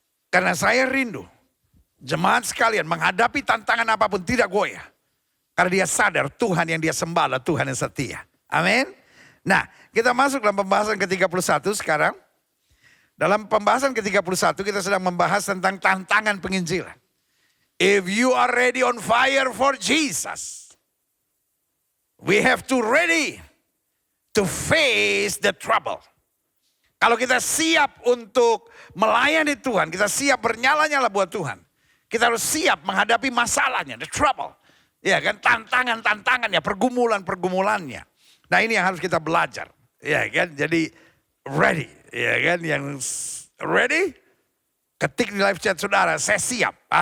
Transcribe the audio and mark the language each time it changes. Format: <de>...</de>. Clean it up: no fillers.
<id>Karena saya rindu jemaat sekalian menghadapi tantangan apapun tidak goyah. Karena dia sadar Tuhan yang dia sembah, Tuhan yang setia. Amin. Nah, kita masuk dalam pembahasan ke-31 sekarang. Dalam pembahasan ke-31 kita sedang membahas tentang tantangan penginjilan.</id> <en>If you are ready on fire for Jesus, we have to ready to face the trouble.</en> <id>Kalau kita siap untuk melayani Tuhan, kita siap bernyala-nyala buat Tuhan. Kita harus siap menghadapi masalahnya,</id> <en>the trouble.</en> <id>Ya kan, tantangan-tantangannya, pergumulan-pergumulannya. Nah ini yang harus kita belajar. Ya kan, jadi ready. Ya kan, yang ready, ketik di live chat saudara, saya siap.</id>